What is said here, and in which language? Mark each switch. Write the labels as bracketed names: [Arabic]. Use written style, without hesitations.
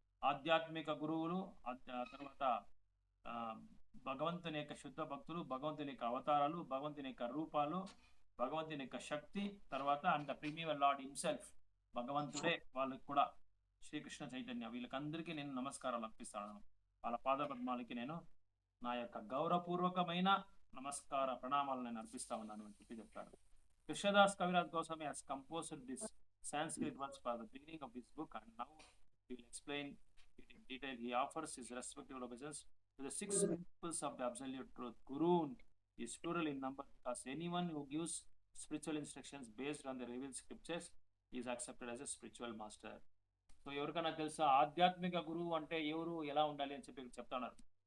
[Telugu] ఆధ్యాత్మిక గురువులు, తర్వాత భగవంతుని యొక్క శుద్ధ భక్తులు, భగవంతుని యొక్క అవతారాలు, భగవంతుని యొక్క రూపాలు, భగవంతుని యొక్క శక్తి, తర్వాత [English] and the premier lord himself, [Telugu] భగవంతుడే వాళ్ళకి కూడా శ్రీకృష్ణ చైతన్య. వీళ్ళకందరికీ నేను నమస్కారాలు అర్పిస్తాను. వాళ్ళ పాద పద్మాలకి నేను నా యొక్క గౌరవపూర్వకమైన నమస్కార ప్రణామాలు నేను అర్పిస్తా ఉన్నాను అని చెప్పి చెప్తాడు. [English] Krishnadas Kaviraj Goswami has composed this Sanskrit words for the beginning of this book, and now he will explain it in detail. He offers his respectful obeisance to the 6 principles of the absolute truth. Gurun is plural in number because anyone who gives spiritual instructions based on the revealed scriptures is accepted as a spiritual master. [Telugu] So ఎవరికైనా తెలుసా ఆధ్యాత్మిక గురువు అంటే ఎవరు, ఎలా ఉండాలి అని చెప్పి చెప్తా ఉన్నారు.